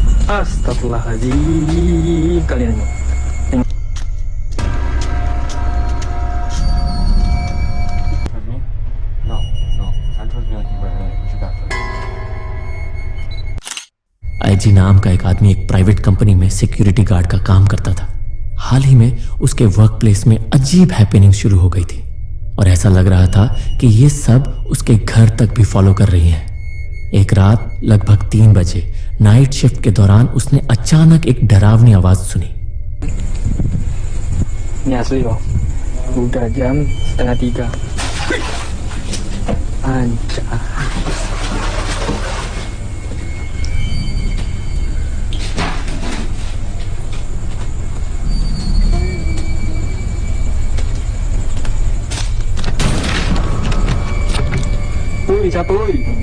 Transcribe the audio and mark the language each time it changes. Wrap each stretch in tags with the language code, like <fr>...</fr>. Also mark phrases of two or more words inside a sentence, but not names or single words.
<ar>أستغفر الله العظيم.</ar> <id>Kalian tengok.</id> <hi>आईजी नाम का एक आदमी एक</hi> <en>private company</en> <hi>में</hi> <en>security guard</en> <hi>का काम करता था। हाल ही में उसके</hi> <en>work place</en> <hi>में अजीब हैपनिंग शुरू हो गई थी और ऐसा लग रहा था कि ये सब उसके घर तक भी फॉलो कर रही हैं। एक रात लगभग 3 बजे</hi> <en>night shift</en> <hi>के दौरान उसने अचानक एक डरावनी आवाज सुनी।</hi> <id>Ini asli loh. Udah jam 2:30. Anjay. Ui, siapa ui?</id>